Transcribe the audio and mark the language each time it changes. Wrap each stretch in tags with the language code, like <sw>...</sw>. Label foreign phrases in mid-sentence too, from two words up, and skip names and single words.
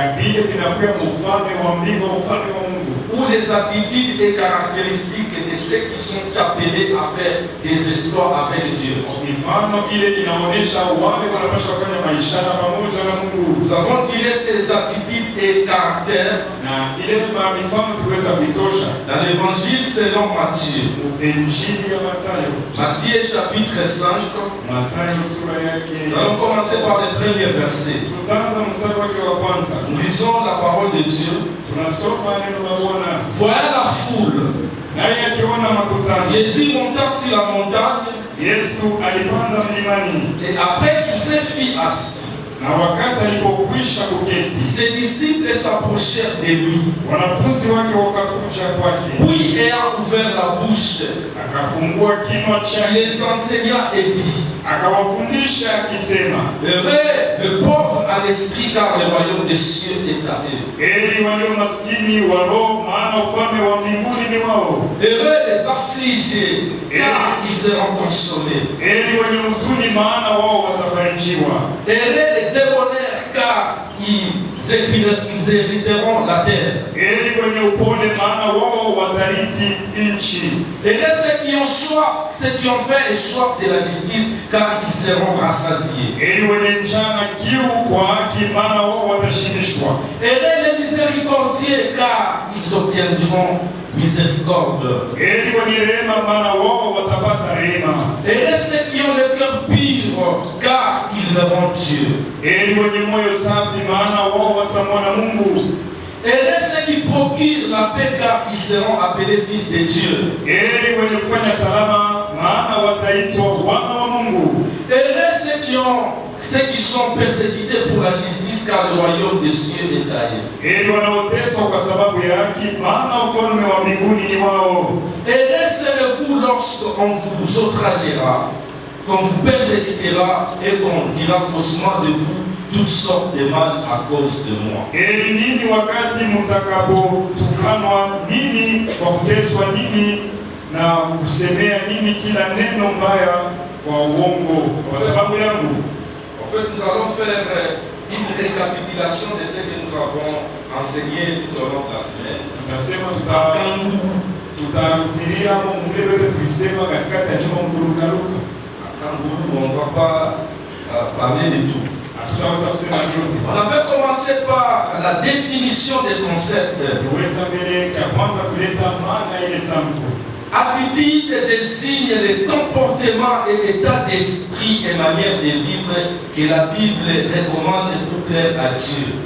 <fr>Ou les attitudes et caractéristiques de ceux qui sont appelés à faire des exploits avec Dieu. Nous avons tiré ces attitudes et caractère.</fr> <sw>Na ile mifano tuweza kuitosha</sw> <fr>Dans l'évangile selon Matthieu.</fr> <sw>Injili ya Mathayo.</sw> <fr>Matthieu chapitre 5.</fr> <sw>Mathayo sura yake.</sw> <fr>Nous allons commencer par les premiers versets.</fr> <sw>Tutaanza mstari wake wa kwanza.</sw> <fr>Nous lisons la parole de Dieu.</fr> <sw>Tunasoma neno la Bwana.</sw> <fr>Voilà la foule.</fr> <sw>Naye akiona makutano.</sw> <fr>Jésus monta sur la montagne.</fr> <sw>Yesu alipanda mlimani.</sw> <fr>Et après qu'il s'est fit assis,</fr> <sw>na wakati alipokwisha kuketi,</sw> <fr>ses disciples s'approchèrent de lui.</fr> <sw>Wanafunzi wake wakakuja kwake.</sw> <fr>Puis ayant ouvert la bouche,</fr> <sw>akafungua kinywa chake,</sw> <fr>les enseigna et dit,</fr> <sw>akawafundisha akisema,</sw> <fr>heureux le pauvre à l'esprit, car le royaume des cieux est à eux.</fr> <sw>Heri walio maskini wa roho, maana ufalme wa mbinguni ni wao.</sw> <fr>Heureux les affligés, car ils seront consolés.</fr> <sw>Heri wenye huzuni, maana wao watafarijiwa.</sw> <fr>Heureux les débonnaires, car ils hériteront la terre.</fr> <sw>Heri wenye upole, maana wao watarithi nchi.</sw> <fr>Heureux ceux qui ont soif, ceux qui ont faim et soif de la justice, car ils seront rassasiés.</fr> <sw>Heri wenye njaa na kiu kwa haki, maana wao watashibishwa.</sw> <fr>Heureux les miséricordieux, car ils obtiendront miséricorde.</fr> <sw>Heri wenye rehema, maana wao watapata rehema.</sw> <fr>Heureux ceux qui ont le cœur pur, car ils verront Dieu.</fr> <sw>Heri wenye moyo safi, maana wao watamwona Mungu.</sw> <fr>Heureux ceux qui procurent la paix, car ils seront appelés fils de Dieu.</fr> <sw>Heri wenye kufanya salama, maana wataitwa wana wa Mungu.</sw> <fr>Heureux ceux qui sont persécutés pour la justice, car le royaume des cieux est à eux.</fr> <sw>Heri wanaoteswa kwa sababu ya haki, maana ufalme wa mbinguni ni wao.</sw> <fr>Heureux serez-vous lorsqu'on vous outragera, qu'on vous persécutera et qu'on dira faussement de vous toutes sortes de mal à cause de moi.</fr> <sw>Heri nini wakati mtakapotukanwa nini, kwa kuteswa nini, na kusemea nini kila neno mbaya kwa uongo kwa sababu yangu.</sw> <fr>En fait, nous allons faire une récapitulation de ce que nous avons enseigné tout au long de la semaine.</fr> <sw>Tutasema tutarudilia mule wetu tulisema katikati ya juma mkurukaruka.</sw> <fr>On ne va pas parler de tout. On avait commencé par la définition des concepts. Attitude désigne les comportements et état d'esprit et manière de vivre que la Bible recommande pour plaire à Dieu.</fr>